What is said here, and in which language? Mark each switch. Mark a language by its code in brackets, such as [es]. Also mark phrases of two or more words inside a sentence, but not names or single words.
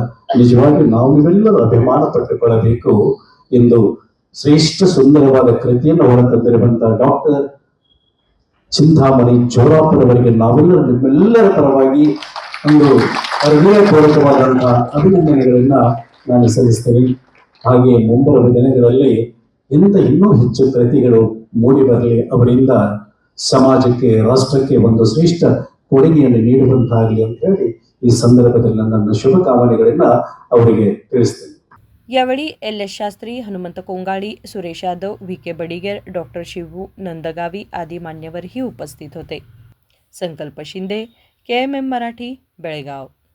[kn] ನಿಜವಾಗಿ ನಾವು ಇವೆಲ್ಲರೂ ಅಭಿಮಾನ ಪಟ್ಟುಕೊಳ್ಳಬೇಕು ಎಂದು ಶ್ರೇಷ್ಠ ಸುಂದರವಾದ ಕೃತಿಯನ್ನು ಹೊರತಂದಿರುವಂತಹ ಡಾಕ್ಟರ್ ಚಿಂತಾಮಣಿ ಜೋರಾಪುರವರಿಗೆ ನಾವೆಲ್ಲರೂ ನಿಮ್ಮೆಲ್ಲರ ಪರವಾಗಿ ಒಂದು ಹೃದಯಪೂರ್ವಕವಾದಂತಹ ಅಭಿನಂದನೆಗಳನ್ನ ನಾನು ಸಲ್ಲಿಸ್ತೇನೆ. ಹಾಗೆ ಮುಂಬರುವ ದಿನಗಳಲ್ಲಿ ಇನ್ನೂ ಹೆಚ್ಚು ಕೃತಿಗಳು ಮೂಡಿ ಬರಲಿ, ಅವರಿಂದ ಸಮಾಜಕ್ಕೆ, ರಾಷ್ಟ್ರಕ್ಕೆ ಒಂದು ಶ್ರೇಷ್ಠ ಕೊಡುಗೆಯನ್ನು ನೀಡುವಂತಾಗಲಿ ಅಂತ ಹೇಳಿ ಈ ಸಂದರ್ಭದಲ್ಲಿ ನನ್ನ शुभकामನೆಗಳನ್ನ ಅವರಿಗೆ ತಿಳಿಸ್ತೇನೆ. [mr] यावेळी LS शास्त्री, हनुमंत कोंगाळी, सुरेश यादव, VK बडिगेर, डॉक्टर शिवू नंदगावी आदी मान्यवरही उपस्थित होते. संकल्प शिंदे, KMM मराठी, बेळगाव.